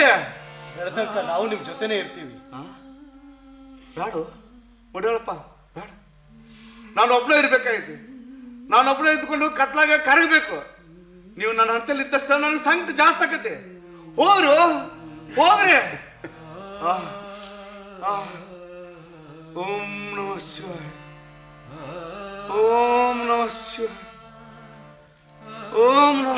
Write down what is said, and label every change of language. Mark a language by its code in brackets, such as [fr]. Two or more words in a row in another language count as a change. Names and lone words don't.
[kn] ತನಕ ನಾವು ನಿಮ್ ಜೊತೆನೆ ಇರ್ತೀವಿ. ಬೇಡ ಒಡೆಯಳಪ್ಪ, ಬೇಡ. ನಾನು ಒಬ್ಬಳೇ ಇರ್ಬೇಕಾಗೈತಿ, ನಾನು ಒಬ್ಬಳೇ ಇದ್ಕೊಂಡು ಕತ್ಲಾಗ ಕರಗಬೇಕು. ನೀವು ನನ್ನ ಹಂತಲ್ಲಿ ಇದ್ದಷ್ಟ ನನಗೆ ಸಂಕಟ ಜಾಸ್ತಿ ಆಕತಿ. ಹೋಗ್ರು ಹೋಗ್ರಿ. [sa] ಓಂ ನಮಃ ಶಿವಾಯ, ಓಂ ನಮಃ ಶಿವಾಯ, ಓಂ ನಮಃ.